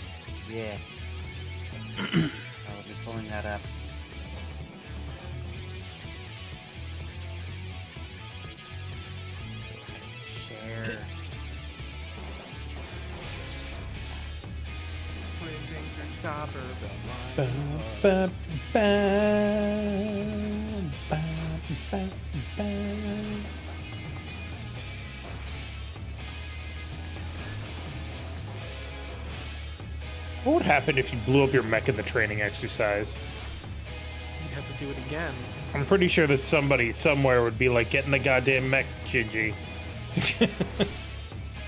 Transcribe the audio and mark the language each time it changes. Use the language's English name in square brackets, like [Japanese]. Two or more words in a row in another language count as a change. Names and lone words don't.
[English] Yes. I'll be pulling that up. Share. Top of the Ba, line. ba, ba, ba, ba, ba. What would happen if you blew up your mech in the training exercise? You have to do it again. I'm pretty sure that somebody somewhere would be like, getting the goddamn mech, Gingy.